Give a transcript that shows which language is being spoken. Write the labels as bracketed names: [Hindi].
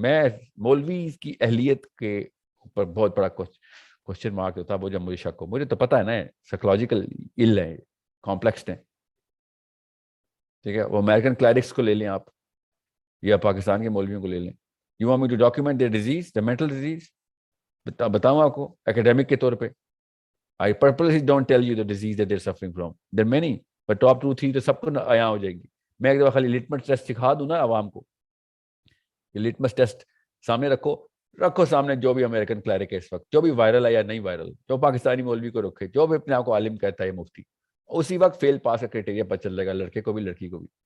[Urdu] میں مولوی کی اہلیت کے اوپر بہت بڑا کوشچن مارک ہوتا ہے وہ جب مجھے شک ہو. مجھے تو پتا ہے نا سائیکولوجیکل ایل ہے, کمپلیکس ہیں, ٹھیک ہے. وہ امریکن کلیرکس کو لے لیں آپ, یا پاکستان کے مولویوں کو لے لیں. [English] you want me to document their disease, the mental disease, [Urdu] بتاؤں آپ کو ایکیڈیمک کے طور پہ. [English] I purposely don't tell you the disease that they're suffering from. There are many, but top 2-3 [Urdu] تو سب کو آیا ہو جائے گی. میں ایک دفعہ خالی لٹمس ٹیسٹ سکھا دوں نا عوام کو, یہ لٹمس ٹیسٹ سامنے رکھو سامنے, جو بھی امریکن کلیرک ہے اس وقت, جو بھی وائرل ہے یا نہیں وائرل, جو پاکستانی مولوی کو رکھے, جو بھی اپنے آپ کو عالم کہتا ہے مفتی, اسی وقت فیل پاس کا کرائٹیریا پتہ چل جائے گا, لڑکے کو بھی لڑکی کو بھی.